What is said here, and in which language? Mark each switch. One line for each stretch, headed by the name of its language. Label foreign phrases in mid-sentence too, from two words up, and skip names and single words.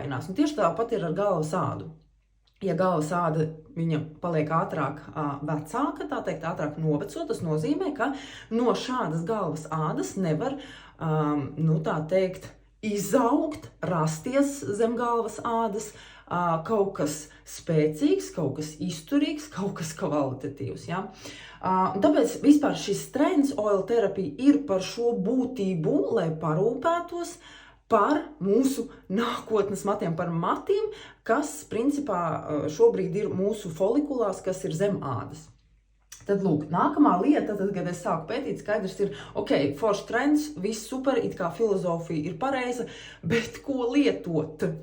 Latvian: Un tieši tāpat ir ar galvas ādu. Ja galvas āda viņa paliek ātrāk vecāka, tā teikt, ātrāk noveco, tas nozīmē, ka no šādas galvas ādas nevar, tā teikt, izaugt, rasties zem galvas ādas kaut kas spēcīgs, kaut kas izturīgs, kaut kas kvalitatīvs. Tāpēc vispār šis trends
English: oil therapy
Latvian: ir par šo būtību, lai parūpētos par mūsu nākotnes matiem, par matiem, kas principā šobrīd ir mūsu folikulās, kas ir zem ādas. Tad, lūk, nākamā lieta, tad, kad es sāku pētīt, skaidrs ir, foršs trends, viss super, it kā filozofija ir pareiza, bet ko lietot?